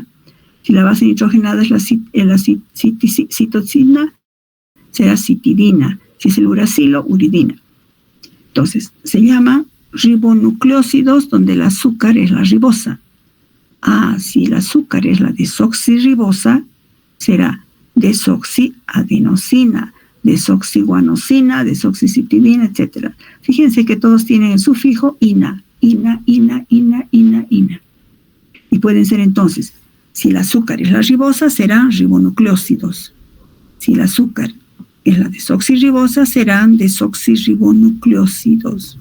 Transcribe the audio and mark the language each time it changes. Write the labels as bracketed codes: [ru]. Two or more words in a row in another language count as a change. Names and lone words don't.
[es] Si la base nitrogenada es la citosina, será citidina. Si es el uracilo, uridina. Entonces, se llama ribonucleósidos, donde el azúcar es la ribosa. Si el azúcar es la desoxirribosa, será desoxiadenosina, desoxiguanosina, desoxicitidina, etc. Fíjense que todos tienen el sufijo ina. Y pueden ser entonces, si el azúcar es la ribosa, serán ribonucleósidos. Si el azúcar es la desoxirribosa, serán desoxirribonucleósidos.